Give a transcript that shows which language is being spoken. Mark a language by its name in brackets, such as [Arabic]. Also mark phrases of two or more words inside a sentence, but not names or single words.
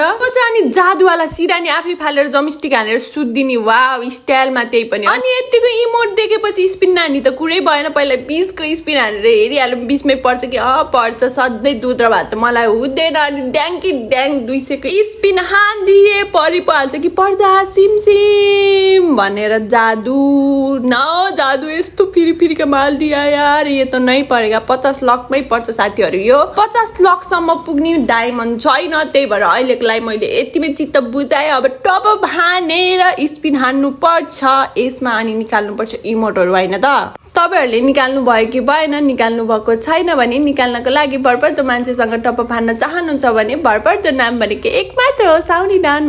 [Nepali] त्यो चाहिँ अनि जादुवाला सिरानी आफै फालेर जमेस्टिक हालेर सुत्दिने, वाउ स्टाइलमा त्यही पनि। अनि यतिको इमोट देखेपछि स्पिन नानी त कुरै भएन। पहिला 20 को स्पिन हालेर हेरिहाल्यो 20 मै पर्छ कि पर्छ। सधैँ दुध र भात मलाई हुँदैन। अनि ड्याङ्की ड्याङ 200 को स्पिन हान्दिए परि पो हाल्छ कि पर्छ सिम भनेर। [Hindi] जादू न जादू यस्तो फिरी माल दिया यार। ये तो नहीं परेगा। [Nepali] 50 लाखमै पर्छ साथीहरू। यो 50 लाखसम्म पुग्ने डायमन्ड छैन, त्यही भएर अहिलेको लागि मैले यतिमै चित्त बुझाएँ। अब टप हानेर स्पिन हान्नु पर्छ यसमा। अनि निकाल्नु पर्छ इमोटहरू, होइन त? तपाईहरूले निकाल्नु भयो कि भएन? निकाल्नु भएको छैन भने निकाल्नको लागि भरपर्दो मान्छेसँग टप हान्न चाहनुहुन्छ भने भरपर्दो नाम भनेको एक मात्र हो, साउनी डन।